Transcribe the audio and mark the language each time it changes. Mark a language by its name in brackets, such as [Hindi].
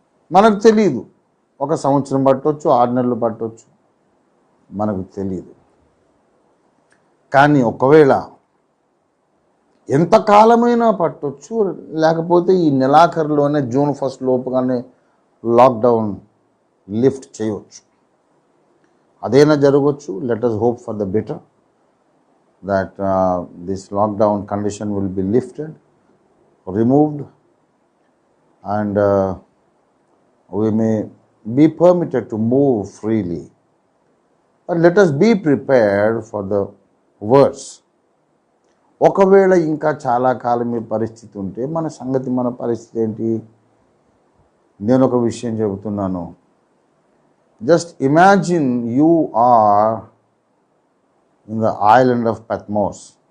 [Telugu] మనకు తెలియదు, 1 సంవత్సరం పట్టొచ్చు, 6 నెలలు పట్టొచ్చు, మనకు తెలియదు. కానీ ఒకవేళ ఎంతకాలమైనా పట్టొచ్చు, లేకపోతే ఈ నెలాఖరులోనే జూన్ 1 లోపుగానే లాక్డౌన్ లిఫ్ట్ చేయవచ్చు. అదైనా జరగవచ్చు. [English] Let us hope for the better, that this lockdown condition will be lifted, removed, and we may be permitted to move freely. But let us be prepared for the worst. [Telugu] ఒకవేళ ఇంకా చాలా కాలం ఈ పరిస్థితి ఉంటే మన పరిస్థితి ఏంటి? నేను ఒక విషయం చెబుతున్నాను. [English] Just imagine you are in the island of Patmos.